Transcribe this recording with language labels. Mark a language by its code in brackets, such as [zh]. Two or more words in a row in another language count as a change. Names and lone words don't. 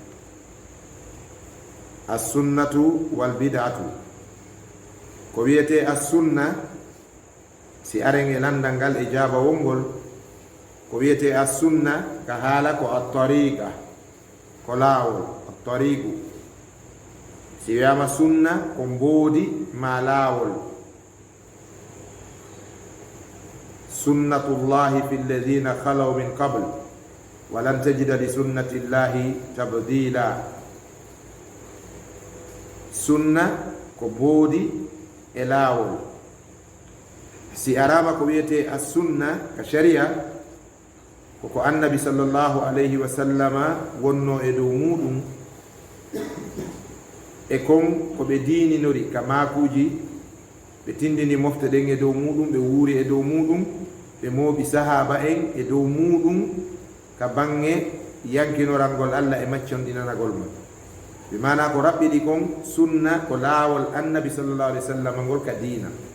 [ar] السنة والبدعة [ff] ko wiyete assunna si aren e landal ngal e jaabawol ngol ko wiyete assunna ka haala ko attariqa ko laawol attariqu si wiyama sunna ko mboodi ma laawol [ar] سنة الله في الذين خلوا من قبل ولن تجد لسنة الله تبديلا [ff] sunna ko mboodi e laawol si arama ko wiyete assunna ka sharia koko annabi [ar] صلى الله عليه وسلم [ff] wonno e dow muɗum e kon ko ɓe diininori ka maakuji ɓe tindini mofte ɗen e dow muɗum ɓe wuuri e dow muɗum ɓe mooɓi sahaba en e dow muɗum ka bange yankinorangol Allah e macconɗinanagol ma ɓe mana ko raɓɓiɗi kon sunna ko laawol annabi [ar] صلى الله عليه وسلم [ff] ngol ka diina